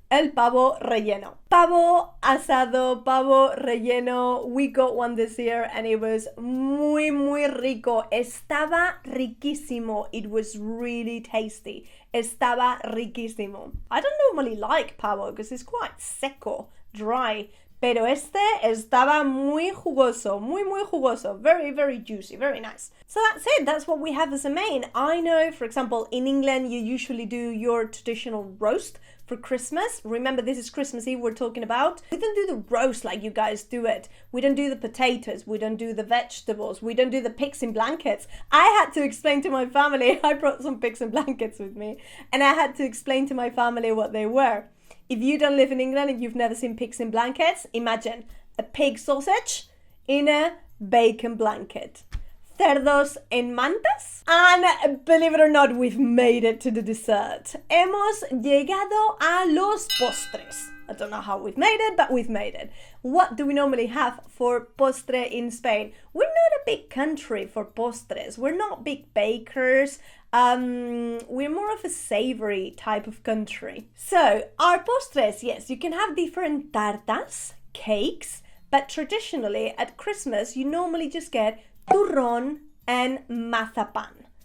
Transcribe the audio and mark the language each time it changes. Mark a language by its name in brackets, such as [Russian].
[Spanish] El pavo relleno. Pavo asado, pavo relleno. [English] We got one this year and it was [Spanish] muy, muy rico. Estaba riquísimo. [English] It was really tasty. [Spanish] Estaba riquísimo. [English] I don't normally like pavo because it's quite seco, dry. [Spanish] Pero este estaba muy jugoso, muy, muy jugoso. [English] Very, very juicy, very nice. So that's it. That's what we have as a main. I know, for example, in England, you usually do your traditional roast for Christmas. Remember, this is Christmas Eve we're talking about. We don't do the roast like you guys do it. We don't do the potatoes. We don't do the vegetables. We don't do the pigs in blankets. I had to explain to my family. I brought some pigs in blankets with me. And I had to explain to my family what they were. If you don't live in England and you've never seen pigs in blankets, imagine a pig sausage in a bacon blanket. [Spanish] Cerdos en mantas. [English] And believe it or not, we've made it to the dessert. [Spanish] Hemos llegado a los postres. [English] I don't know how we've made it, but we've made it. What do we normally have for postre in Spain? We're not a big country for postres. We're not big bakers. We're more of a savory type of country. So, our postres, yes, you can have different tartas, cakes, but traditionally at Christmas, you normally just get turrón and mazapan.